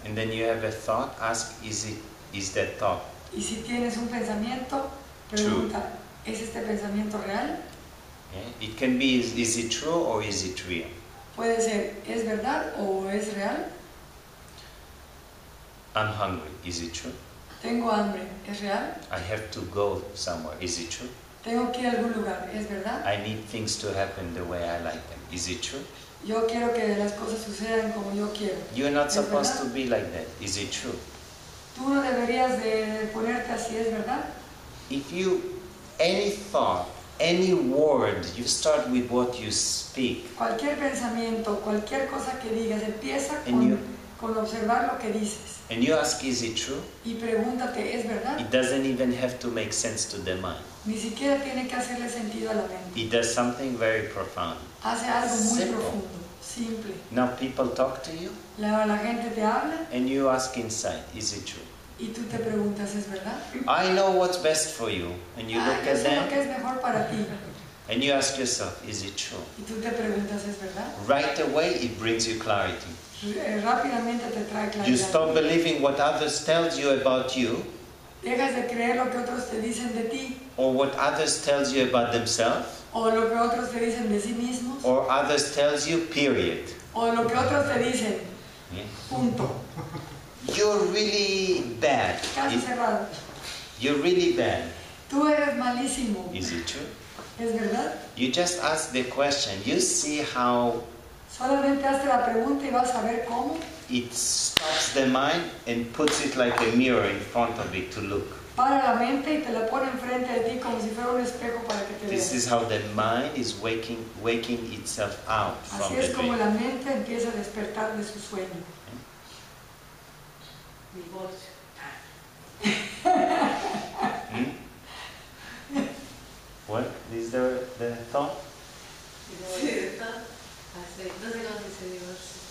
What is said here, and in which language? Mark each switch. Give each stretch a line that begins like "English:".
English: And then you have a thought, ask, is that thought?
Spanish: Y si tienes un pensamiento, pregunta, ¿es este pensamiento real?
English: Yeah? It can be, is it true or is it real?
Spanish: Puede ser, ¿es verdad o es real?
English: I'm hungry, is it true?
Spanish: Tengo hambre, ¿es real?
English: I have to go somewhere, is it true?
Spanish: Tengo que ir a algún lugar, ¿es verdad?
English: I need things to happen the way I like them, is it true?
Spanish: Yo quiero que las cosas sucedan como yo quiero.
English: You're not
Spanish: ¿Es
English: supposed
Spanish: verdad?
English: to be like that, is it true?
Spanish: Tú no deberías de ponerte así, ¿es verdad?
English: If any thought, any word, you start with what you speak.
Spanish: Cualquier pensamiento, cualquier cosa que digas, empieza
English: And
Spanish: con observar lo que dices.
English: And you ask, is it true?
Spanish: Y pregúntate, ¿es verdad?
English: It doesn't even have to make sense to the mind.
Spanish: Ni siquiera tiene que hacerle sentido a la mente.
English: It does something very profound.
Spanish: Hace algo muy
English: Simple.
Spanish: profundo, simple.
English: Now people talk to you
Spanish: La gente te habla
English: and you ask inside, is it true?
Spanish: y tú te preguntas, ¿es verdad?
English: I know what's best for you. And you look
Spanish: Yo
English: at
Spanish: sé lo que
English: them
Spanish: es mejor para ti.
English: and you ask yourself, is it true?
Spanish: Y tú te preguntas, ¿es verdad?
English: Right away it brings you clarity.
Spanish: Rápidamente te trae
English: You
Spanish: claridad.
English: stop believing what others tells you about you
Spanish: Dejas de creer lo que otros te dicen de ti
English: or what others tells you about themselves
Spanish: o lo que otros te dicen de sí mismos
English: or others tells you, period.
Spanish: o lo que otros te dicen,
English: Yeah.
Spanish: punto.
English: You're really bad.
Spanish: Caso cerrado.
English: You're really bad.
Spanish: Tú eres malísimo.
English: Is it true?
Spanish: ¿Es verdad?
English: You just ask the question. You see how
Spanish: Solamente hazte la pregunta y vas a ver cómo
English: it stops the mind and puts it like a mirror in front of it to look.
Spanish: para la mente y te la pone enfrente de ti como si fuera un espejo para que te
English: This
Spanish: veas.
English: is how the mind is waking itself out from
Spanish: Así
English: the
Spanish: es como
English: dream.
Spanish: la mente empieza a despertar de su sueño. Divorcio. Hmm?
English: What is the thought?
Spanish: Divorcio. No sé cómo se dice divorcio.